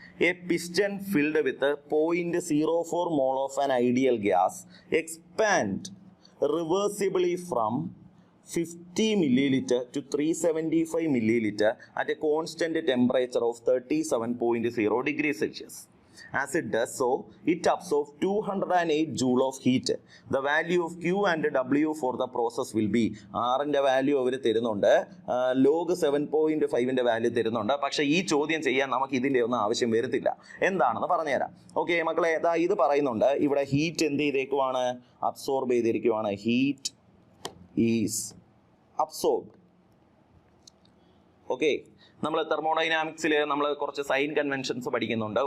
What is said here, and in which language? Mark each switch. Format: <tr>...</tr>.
<en>A piston filled with 0.04 mole of an ideal gas expand reversibly from 50 milliliter to 375 milliliter at a constant temperature of 37.0 degrees Celsius. As it does so, it absorbs 208 joule of heat. The value of Q and W for the process will be,</en> <ml>R-ന്റെ value അവർ തരുന്നുണ്ട്, log 7.5ന്റെ value തരുന്നുണ്ട്. പക്ഷേ ഈ ചോദ്യം ചെയ്യാൻ നമുക്ക് ഇതിൻ്റെ ഒന്നും ആവശ്യം വരത്തില്ല. എന്താണെന്ന് പറഞ്ഞുതരാം. ഓക്കെ മക്കളെ, ഇത് പറയുന്നുണ്ട്, ഇവിടെ ഹീറ്റ് എന്ത് ചെയ്തേക്കുവാണ്, absorb ചെയ്തിരിക്കുവാണ്.</ml> <en>Heat is absorbed.</en> <ml>Okay, നമ്മൾ തെർമോഡൈനാമിക്സിൽ നമ്മൾ കുറച്ച് സൈൻ കൺവെൻഷൻസ് പഠിക്കുന്നുണ്ട്.</ml>